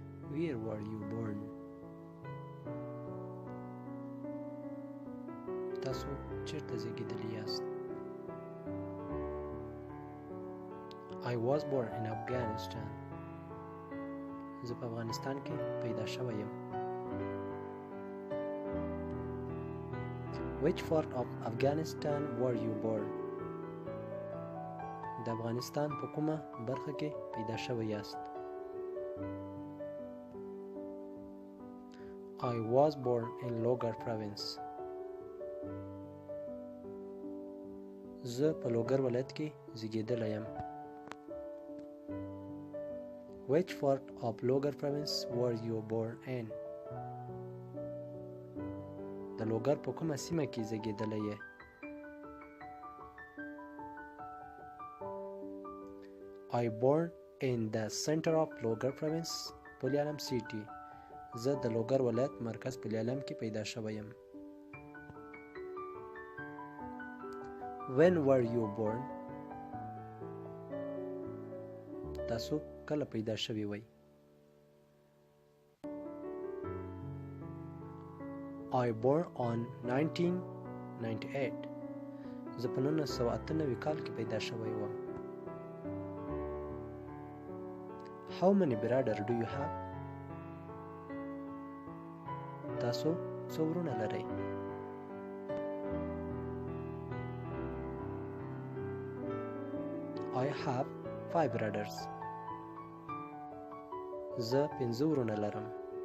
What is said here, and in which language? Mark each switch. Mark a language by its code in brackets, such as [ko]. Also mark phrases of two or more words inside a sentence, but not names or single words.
[en] Where were you born? [ps] تاسو چیرته زیږیدلی یاست؟ [en] I was born in Afghanistan. [ps] زه په افغانستان کې پیدا شوی یم. [en] Which part of Afghanistan were you born? [ps] د افغانستان په کومه برخه کې پیدا شوی یاست؟ [en] I was born in Logar province. [ps] زه په لوګر ولایت کې زیږیدلی یم. [en] Which part of Logar province were you born in? [ps] د لوګر په کومه سیمه کې زیږیدلی یې؟ [en] I born in the center of Logar province, Pulyalam city. [ps] زه د لوګر ولایت مرکز پلیالم کې پیدا شوی یم. [en] When were you born? [ps] تاسو کله پیدا شوی وئ؟ [en] I born on 1998. [ps] زه په 1998 کال کې پیدا شوی وم. [en] How many brothers do you have? [ps] تاسو څو ورونه لرئ؟ [en] I have 5 brothers. [ps] زه 5 ورونه لرم.